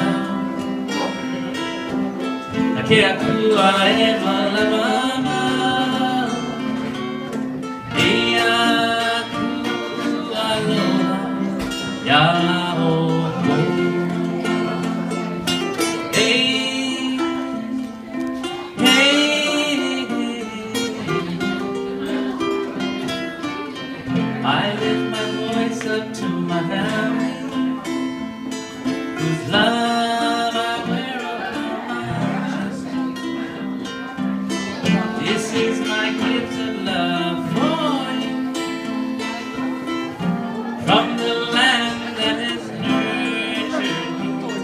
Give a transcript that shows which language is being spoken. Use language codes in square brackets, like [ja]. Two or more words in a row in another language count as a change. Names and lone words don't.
[haw] na ke akua e malama Hey, [en] hey, I lift my voice up to my family, whose love I wear upon my chest. This is my gift of love for you, from the land that has nurtured me.